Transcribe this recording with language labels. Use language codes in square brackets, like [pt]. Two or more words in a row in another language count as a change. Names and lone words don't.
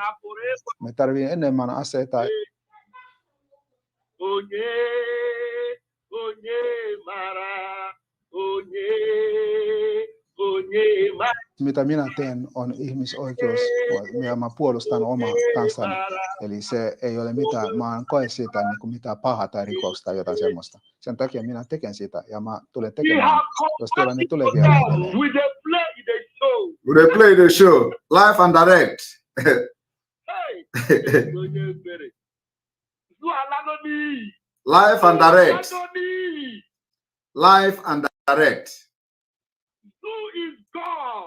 [fi] Me tarvitsemme enemmän aseita. Mitä minä teen on ihmisoikeus, ja mä puolustan omaa kansani. Eli se ei ole mitään, mä en koe siitä mitään pahaa tai rikosta tai jotain semmoista. Sen takia minä teen sitä ja mä tulen tekemään, jos tilanne tulee vielä edelleen. [en] We play the show, live and direct. Live and direct. Live and direct. Who is God?